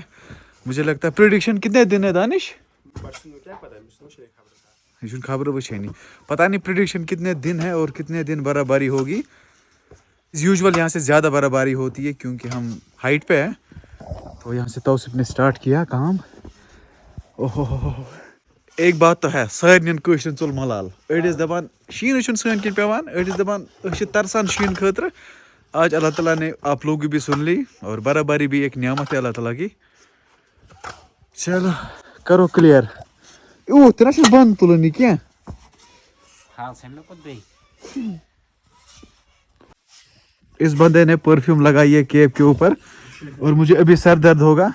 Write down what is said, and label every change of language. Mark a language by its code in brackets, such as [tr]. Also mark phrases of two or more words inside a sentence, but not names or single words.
[hi] मुझे लगता है प्रेडिक्शन कितने दिन है दानिश? खबर वो नहीं पता नहीं प्रेडिक्शन कितने दिन है और कितने दिन बर्फबारी होगी। यूजुअल यहाँ से ज़्यादा बर्फबारी होती है क्योंकि हम हाइट पे हैं। तो यहाँ से तौसिफ ने स्टार्ट किया काम। ओहो, एक बात तो है, [ks] سارِنٕے کٲشرن ژوٚل ملال. اَڑِس دَپان شین سَنہٕ کَنہِ پیوان، اَڑِس دَپان ترسان شینہٕ خٲطرٕ. [hi] आज अल्लाह ताला ने आप लोग भी सुन ली और बर्फबारी भी एक नियामत है अल्लाह ताला की। चलो करो क्लियर। तेरा बंद तुलनी क्या? इस बंदे ने परफ्यूम लगाई है केप के ऊपर और मुझे अभी सर दर्द होगा।